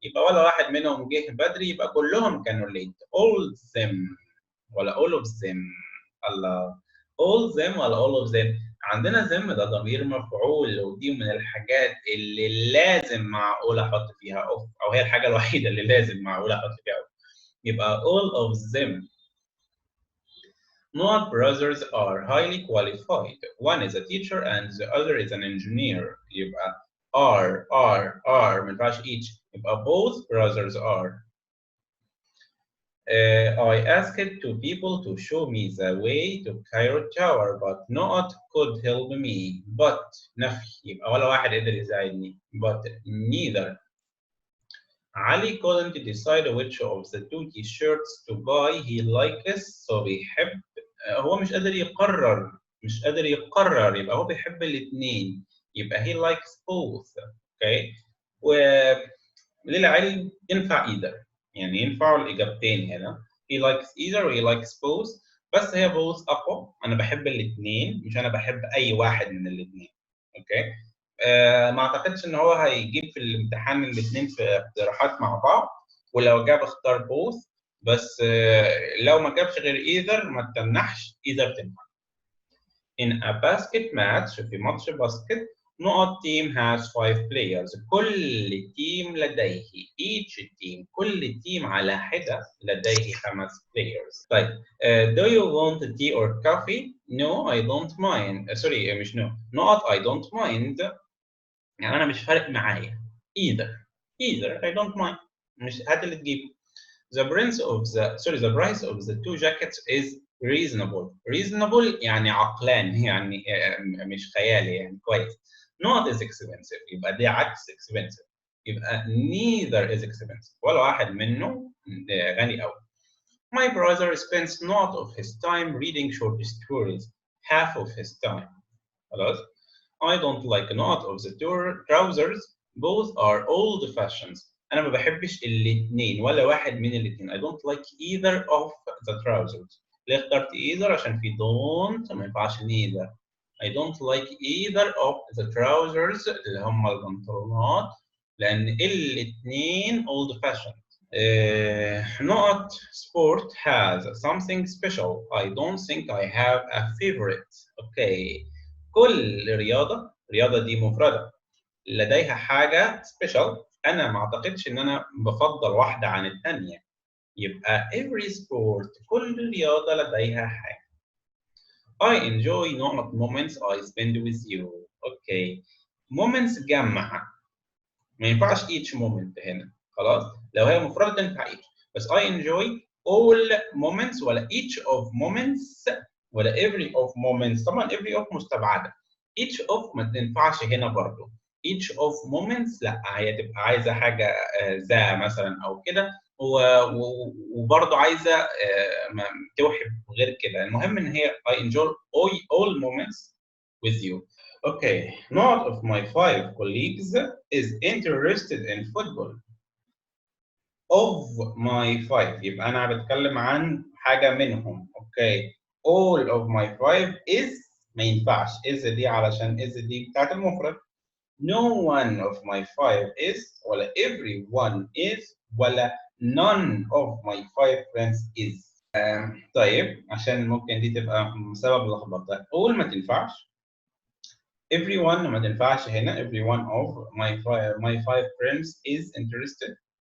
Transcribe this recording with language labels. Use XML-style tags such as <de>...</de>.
<ar>يبقى ولا واحد منهم جه بدري، يبقى كلهم كانوا late.</ar> <en>all them</en> <ar>ولا</ar> <en>all of them.</en> <ar>الله.</ar> <en>all them</en> <ar>ولا</ar> <en>all of them.</en> <ar>عندنا them ده ضمير مفعول، ودي من الحاجات اللي لازم معقول احط فيها off، او هي الحاجه الوحيده اللي لازم معقول احط فيها off.</ar> <en>يبقى all of them. No brothers are highly qualified. One is a teacher and the other is an engineer.</en> <ar>يبقى are ما ينفعش each. يبقى</ar> <en>both brothers are. I asked two people to show me the way to Cairo Tower, but not could help me.</en> <ar>But نفي. يبقى ولا واحد قدر يساعدني.</ar> <en>But neither. Ali couldn't decide which of the two t-shirts to buy. He likes so</en> <ar>بيحب. هو مش قادر يقرر. يبقى هو بيحب الاثنين. يبقى</ar> <en>he likes both. Okay.</en> <ar>وللعلم ينفع either. يعني ينفعوا الاجابتين هنا.</ar> <en>he likes either</en> <ar>و</ar> <en>he likes both.</en> <ar>بس هي both اقوى. انا بحب الاثنين، مش انا بحب اي واحد من الاثنين. اوكي. ما اعتقدش ان هو هيجيب في الامتحان الاثنين في اقتراحات مع بعض، ولو جاب اختار both. بس لو ما جابش غير either ما تمنحش either تنفع.</ar> <en>In a basket match</en> <ar>في ماتش باسكت</ar> <en>not team has 5 players.</en> <ar>كل تيم لديه</ar> <en>each team</en> <ar>كل تيم على حدة لديه 5 players. طيب</ar> <en>do you want tea or coffee? No I don't mind. sorry</en> <ar>مش</ar> <en>no. not I don't mind.</en> <ar>يعني أنا مش فارق معايا.</ar> <en>either I don't mind.</en> <ar>مش هات اللي تجيبه.</ar> <en>The price of the two jackets is reasonable</en> <ar>يعني عقلان، يعني مش خيالي، يعني كويس.</ar> <en>Not is expensive.</en> <ar>يبقى دي عكس expensive. يبقى</ar> <en>neither is expensive،</en> <ar>ولا واحد منه غني أوي.</ar> <en>My brother spends not of his time reading short stories, half of his time.</en> <ar>خلاص.</ar> <en>I don't like not of the trousers, both are old fashions.</en> <ar>أنا ما بحبش الاثنين ولا واحد من الاثنين.</ar> <en>I don't like either of the trousers.</en> <ar>ليه اخترت either؟ عشان في don't ما ينفعش neither.</ar> <en>I don't like either of the trousers</en> <ar>اللي هم البنطلونات لأن الاثنين</ar> <en>old fashioned. Not sport has something special. I don't think I have a favorite. Okay.</en> <ar>كل رياضة دي مفردة لديها حاجة special. أنا ما أعتقدش إن أنا بفضل واحدة عن الثانية. يبقى</ar> <en>every sport</en> <ar>كل رياضة لديها حاجة.</ar> <en>I enjoy not moments I spend with you. Okay.</en> <ar>Moments جمع. ما ينفعش each moment هنا. خلاص؟ لو هي مفردة تنفع each.</ar> <en>بس I enjoy all moments ولا each of moments ولا every of moments.</en> <ar>طبعا every of مستبعدة. each of ما تنفعش هنا برضه.</ar> <en>each of moments</en> <ar>لا هي تبقى عايزة حاجة ذا مثلا أو كده وبرضه عايزة توحي غير كده. المهم إن هي</ar> <en>I enjoy all moments with you. Okay, none of my 5 colleagues is interested in football. Of my 5</en> <ar>يبقى أنا بتكلم عن حاجة منهم.</ar> <en>Okay, all of my 5 is</en> <ar>ما ينفعش. is دي علشان is دي بتاعت المفرد.</ar> <en>No one of my 5 is</en> <ar>ولا</ar> <en>everyone is ولا none of my 5 friends is.</en> <ar>طيب عشان ممكن دي تبقى سبب لخبطة. all ما تنفعش. Everyone ما تنفعش هنا.</ar> <en>Everyone of my 5 friends is interested.</en>